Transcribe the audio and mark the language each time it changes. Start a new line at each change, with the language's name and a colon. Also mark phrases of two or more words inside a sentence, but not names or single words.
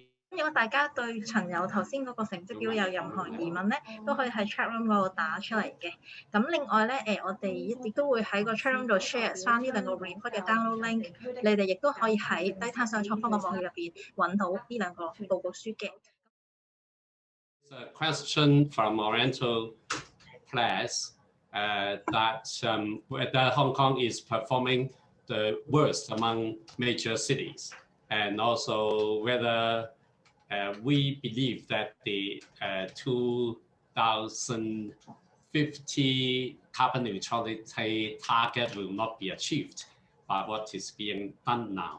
Cantonese: 如果大家對陳友頭先嗰個成績表有任何疑問咧，都可以喺
English: chat room
Cantonese: 嗰度打出嚟嘅。咁另外咧，我哋亦都會喺個
English: chat room
Cantonese: 度 share 翻呢兩個 report 嘅
English: download link，
Cantonese: 你哋亦都可以喺低碳想創坊嘅網頁入邊揾到呢兩個報告書嘅。
English: A question from Oriental Press that whether Hong Kong is performing the worst among major cities, and also whether we believe that the 2050 carbon neutrality target will not be achieved by what is being done now.